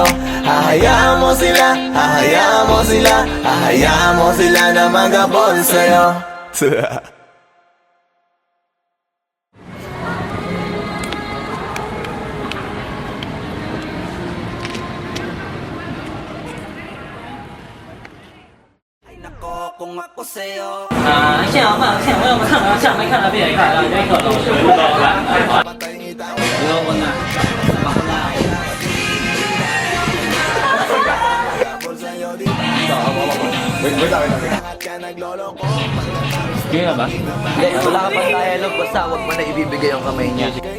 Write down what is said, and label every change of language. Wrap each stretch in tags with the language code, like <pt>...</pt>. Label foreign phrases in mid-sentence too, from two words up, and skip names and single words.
<tl>Hahayaan mo sila, hahayaan mo sila, hahayaan mo sila na maghabol sa'yo. Nako kung ako sa'yo.</tl> <zh>现在看，现在我看了，下没看了，别看了，这个老师不知道吧？</zh> <tl>Yo, na. Kaya ba? Hindi, wala ka pang dialogue, basta wag mo na ibibigay ang kamay niya.</tl>